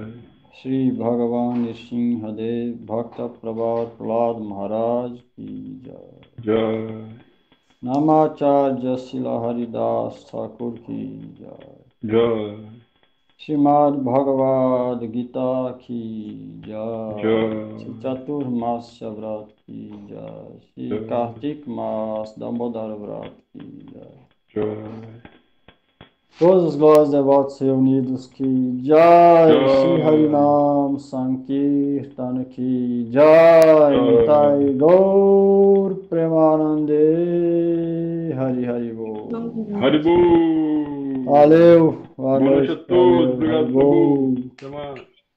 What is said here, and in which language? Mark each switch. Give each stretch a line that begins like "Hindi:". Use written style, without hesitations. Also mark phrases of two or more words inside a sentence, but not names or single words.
Hindi: श्री भगवान नृसिंहदेव भक्त प्रभात प्रह्लाद महाराज की जय. नामाचार्य श्रील हरिदास ठाकुर की जय. श्रीमद् भगवद् गीता की जय. श्री चातुर्मास्य व्रत की जय. श्री कार्तिक मास दामोदर व्रत की जय.
Portuguese: Todas as glórias devotos reunidos que Jai, Shri Harinam Sankirtan que Jai,
Bangla: নিতাই গৌর প্রেমানন্দে, হরি হরি বো.
Portuguese: Haribo! Valeu, Boa noite a todos, obrigado, Prabhu. Até mais.